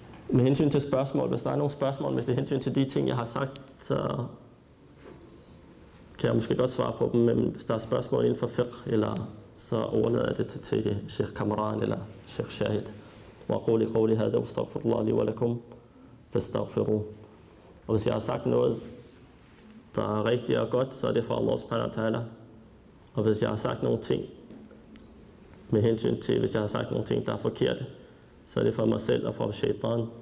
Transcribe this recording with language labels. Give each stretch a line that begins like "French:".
Danish: Med hensyn til spørgsmål, hvis der er nogle spørgsmål med hensyn til de ting, jeg har sagt, så kan jeg måske godt svare på dem, men hvis der er spørgsmål inden for fiqh, eller så overlader jeg det til Sheikh Kamran eller Sheikh Shahid.
Arabic: وأقول قولي هذا واستغفر الله لي ولكم فاستغفروه.
Danish: Og hvis jeg har sagt noget, der er rigtigt og godt, så er det fra Allah subhanahu wa ta'ala. Og hvis jeg har sagt nogle ting, med hensyn til, hvis jeg har sagt nogle ting, der er forkerte, så er det fra mig selv og fra shaitan.